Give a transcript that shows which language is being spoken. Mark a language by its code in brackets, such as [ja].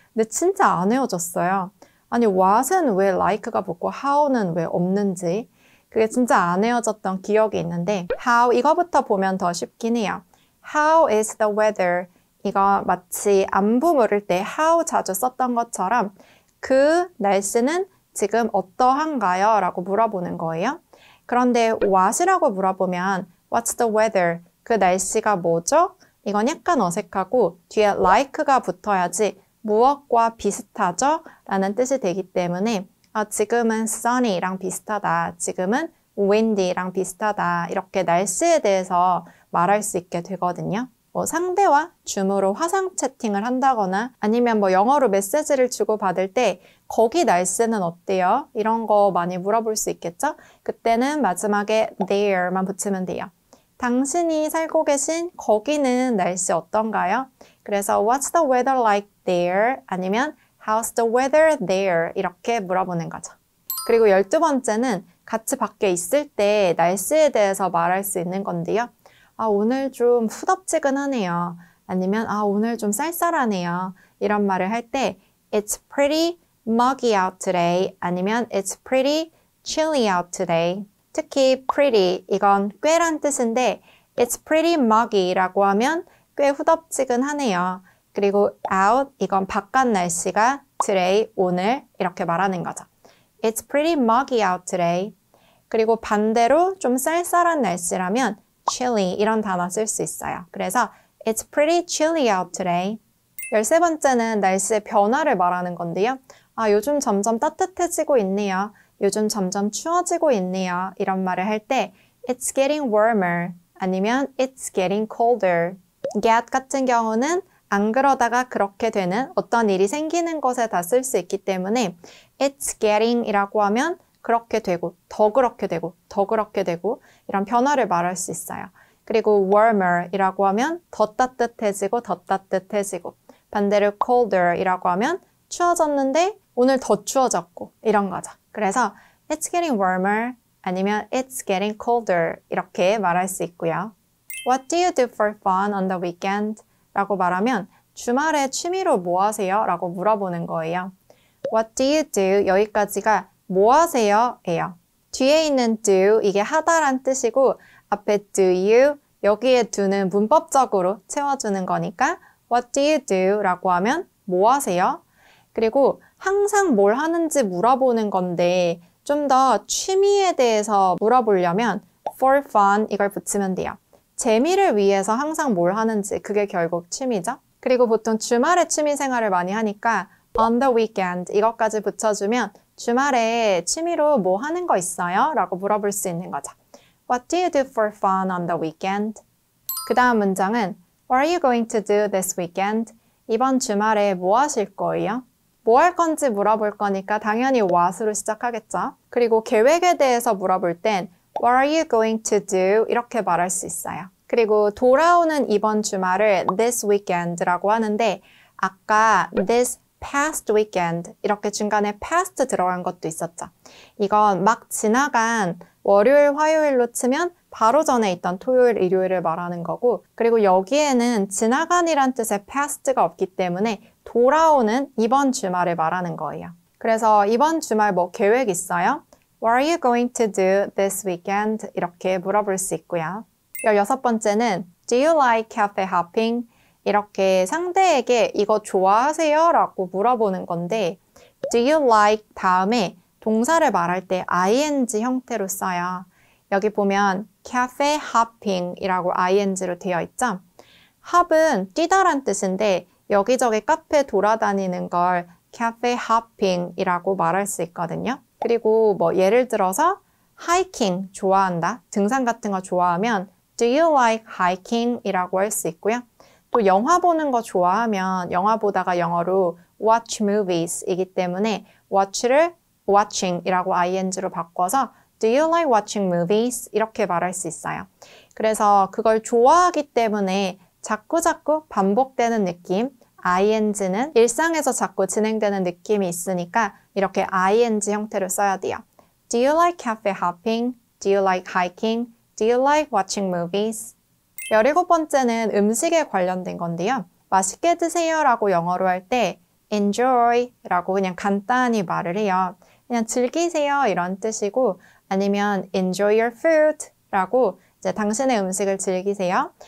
[ko] 근데 진짜 안 외워졌어요. 아니 what은 왜 like가 붙고 how는 왜 없는지 그게 진짜 안 외워졌던 기억이 있는데 how 이거부터 보면 더 쉽긴 해요. [en] How is the weather? [ko] 이거 마치 안부 물을 때 how 자주 썼던 것처럼 그 날씨는 지금 어떠한가요? 라고 물어보는 거예요. 그런데 what이라고 물어보면 [en] What's the weather? [ko] 그 날씨가 뭐죠? 이건 약간 어색하고 뒤에 like가 붙어야지 무엇과 비슷하죠? 라는 뜻이 되기 때문에 지금은 sunny랑 비슷하다. 지금은 windy랑 비슷하다. 이렇게 날씨에 대해서 말할 수 있게 되거든요. 상대와 줌으로 화상 채팅을 한다거나 아니면 영어로 메시지를 주고받을 때 거기 날씨는 어때요? 이런 거 많이 물어볼 수 있겠죠? 그때는 마지막에 there만 붙이면 돼요. 당신이 살고 계신 거기는 날씨 어떤가요? 그래서 [en] What's the weather like there? [ko] 아니면 [en] How's the weather there? [ko] 이렇게 물어보는 거죠. 그리고 12번째는 같이 밖에 있을 때 날씨에 대해서 말할 수 있는 건데요. 오늘 좀 후덥지근하네요. 아니면 오늘 좀 쌀쌀하네요. 이런 말을 할 때 [en] It's pretty muggy out today. [ko] 아니면 [en] It's pretty chilly out today. [ko] 특히 pretty, 이건 꽤란 뜻인데 [en] It's pretty muggy [ko] 라고 하면 꽤 후덥지근하네요. 그리고 out, 이건 바깥 날씨가 today, 오늘 이렇게 말하는 거죠. [en] It's pretty muggy out today. [ko] 그리고 반대로 좀 쌀쌀한 날씨라면 chilly 이런 단어 쓸 수 있어요. 그래서 [en] It's pretty chilly out today. [ko] 13번째는 날씨의 변화를 말하는 건데요. 요즘 점점 따뜻해지고 있네요. 요즘 점점 추워지고 있네요. 이런 말을 할 때 [en] It's getting warmer [ko] 아니면 [en] It's getting colder. [ko] get 같은 경우는 안 그러다가 그렇게 되는 어떤 일이 생기는 것에다 쓸 수 있기 때문에 It's getting 이라고 하면 그렇게 되고 더 그렇게 되고 더 그렇게 되고 이런 변화를 말할 수 있어요. 그리고 warmer 이라고 하면 더 따뜻해지고 더 따뜻해지고 반대로 colder 이라고 하면 추워졌는데 오늘 더 추워졌고 이런 거죠. 그래서 [en] It's getting warmer, [ko] 아니면 [en] It's getting colder [ko] 이렇게 말할 수 있고요. [en] What do you do for fun on the weekend? [ko] 라고 말하면 주말에 취미로 뭐 하세요? 라고 물어보는 거예요. [en] What do you do? [ko] 여기까지가 뭐 하세요? 예요. 뒤에 있는 do 이게 하다란 뜻이고 앞에 do you 여기에 do는 문법적으로 채워주는 거니까 [en] What do you do? [ko] 라고 하면 뭐 하세요? 그리고 항상 뭘 하는지 물어보는 건데 좀 더 취미에 대해서 물어보려면 for fun 이걸 붙이면 돼요. 재미를 위해서 항상 뭘 하는지 그게 결국 취미죠. 그리고 보통 주말에 취미 생활을 많이 하니까 on the weekend 이것까지 붙여주면 주말에 취미로 뭐 하는 거 있어요? 라고 물어볼 수 있는 거죠. [en] What do you do for fun on the weekend? [ko] 그 다음 문장은 [en] What are you going to do this weekend? [ko] 이번 주말에 뭐 하실 거예요? 뭐 할 건지 물어볼 거니까 당연히 what으로 시작하겠죠. 그리고 계획에 대해서 물어볼 땐 [en] What are you going to do? [ko] 이렇게 말할 수 있어요. 그리고 돌아오는 이번 주말을 this weekend라고 하는데 아까 this past weekend 이렇게 중간에 past 들어간 것도 있었죠. 이건 막 지나간 월요일, 화요일로 치면 바로 전에 있던 토요일, 일요일을 말하는 거고 그리고 여기에는 지나간이란 뜻의 past가 없기 때문에 돌아오는 이번 주말을 말하는 거예요. 그래서 이번 주말 뭐 계획 있어요? [en] What are you going to do this weekend? [ko] 이렇게 물어볼 수 있고요. 16번째는 [en] Do you like cafe hopping? [ko] 이렇게 상대에게 이거 좋아하세요? 라고 물어보는 건데 Do you like 다음에 동사를 말할 때 ing 형태로 써요. 여기 보면 cafe hopping 이라고 ing로 되어 있죠. hop은 뛰다란 뜻인데 여기저기 카페 돌아다니는 걸 cafe hopping 이라고 말할 수 있거든요. 그리고 뭐 예를 들어서 hiking 좋아한다, 등산 같은 거 좋아하면 [en] Do you like hiking? [ko] 이라고 할 수 있고요. 또 영화 보는 거 좋아하면 영화 보다가 영어로 watch movies 이기 때문에 watch를 watching 이라고 ing로 바꿔서 [en] Do you like watching movies? [ko] 이렇게 말할 수 있어요. 그래서 그걸 좋아하기 때문에 자꾸자꾸 반복되는 느낌, ing는 일상에서 자꾸 진행되는 느낌이 있으니까 이렇게 ing 형태로 써야 돼요. [en] Do you like cafe hopping? Do you like hiking? Do you like watching movies? [ko] 17번째는 음식에 관련된 건데요. 맛있게 드세요 라고 영어로 할 때 enjoy 라고 그냥 간단히 말을 해요. 그냥 즐기세요 이런 뜻이고 아니면 [en] enjoy your food [ko] 라고 이제 당신의 음식을 즐기세요.